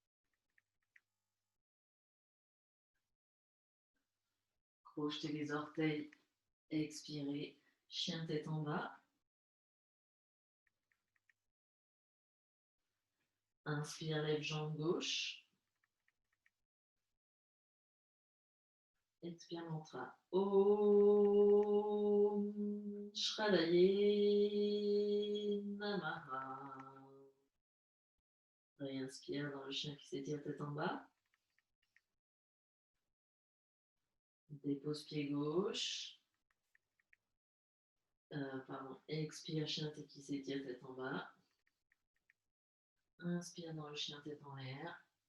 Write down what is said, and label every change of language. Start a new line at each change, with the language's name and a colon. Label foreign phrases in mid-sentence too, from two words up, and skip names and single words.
French: Crochetez les orteils. Expirez. Chien tête en bas. Inspire, lève jambe gauche. Expire, mantra.
Sanskrit: Om Shradaye Namaha.
French: Réinspire dans le chien qui s'étire tête en bas. Dépose pied gauche. Expire, chien qui s'étire tête en bas. Inspire dans le chien tête en l'air.